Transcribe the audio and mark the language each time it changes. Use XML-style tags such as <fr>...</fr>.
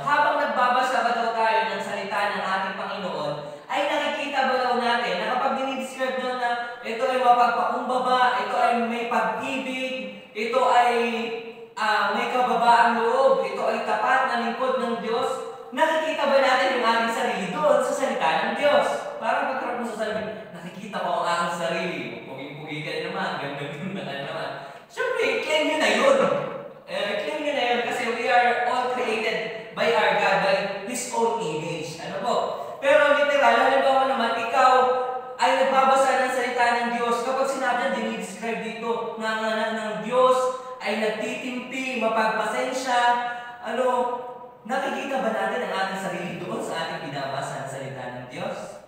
<tl>Habang nagbabasa ba daw tayo ng salita ng ating Panginoon, ay nakikita ba daw natin na kapag dinidescribe doon na ito ay mapagpakumbaba, ito ay may pag-ibig, ito ay may kababaang loob, ito ay tapat na lingkod ng Diyos, nakikita ba natin yung ating sarili doon sa salita ng Diyos? Parang pagkarap mo sa salamin, nakikita ko ang aking sarili. Puging-pugi ka naman, ganda-ganda ka naman. Siyempre, claim nyo na yun. Claim nyo na yun kasi</tl> <en>we are all created by our God, by His own image.</en> <tl>Pero literal, halimbawa naman, ikaw ay nagbabasa ng salita ng Diyos. Kapag sinabi niya, dinidescribe dito na ang anak ng Diyos ay nagtitimpi, mapagpasensya. Nakikita ba natin ang ating sarili doon sa ating binabasa ng salita ng Diyos?</tl>